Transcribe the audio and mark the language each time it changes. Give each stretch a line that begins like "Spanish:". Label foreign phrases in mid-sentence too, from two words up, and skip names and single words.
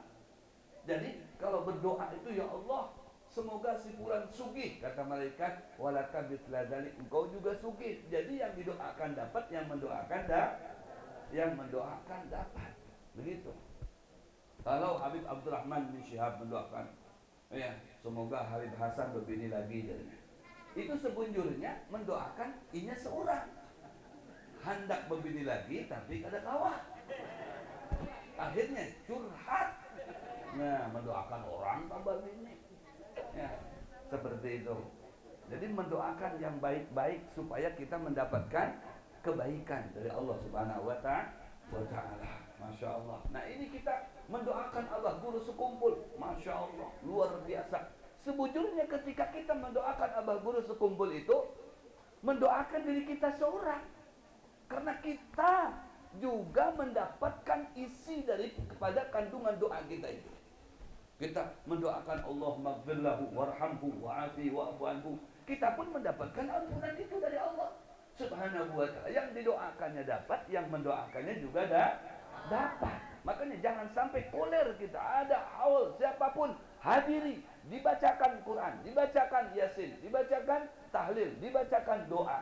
Indonesian: Jadi kalau berdoa itu, ya Allah, semoga si fulan sugih, kata malaikat,
Arabic: ولك مثل ذلك,
Indonesian: engkau juga sugih. Jadi yang didoakan dapat, yang mendoakan dapat. Begitu. Kalau Habib Abdurrahman bin Syihab mendoakan, ya, semoga Habib Hasan berbini lagi, jadinya.
Banjar: Itu sebunjurnya mendoakan inya seorang hendak berbini lagi tapi kada kawan.
Indonesian: Akhirnya curhat. Nah, mendoakan orang tambah bini. Ya, seperti itu. Jadi mendoakan yang baik-baik supaya kita mendapatkan kebaikan dari Allah
Arabic: سبحانه وتعالى. ما شاء الله.
Indonesian: Nah ini kita mendoakan Allah guru sekumpul.
Arabic: ما شاء الله,
Indonesian: luar biasa. Sebujurnya ketika kita mendoakan abah guru sekumpul itu, mendoakan diri kita seorang. Karena kita juga mendapatkan isi dari kepada kandungan doa kita itu. Kita mendoakan
Arabic: اللهم اغفر له وارحمه وعافه واعف عنه.
Indonesian: Kita pun mendapatkan ampunan itu dari Allah
Arabic: سبحانه وتعالى.
Indonesian: Yang didoakannya dapat, yang mendoakannya juga dapat. Makanya jangan sampai koler kita. Ada haul siapapun hadiri, dibacakan Quran, dibacakan Yasin, dibacakan tahlil, dibacakan doa.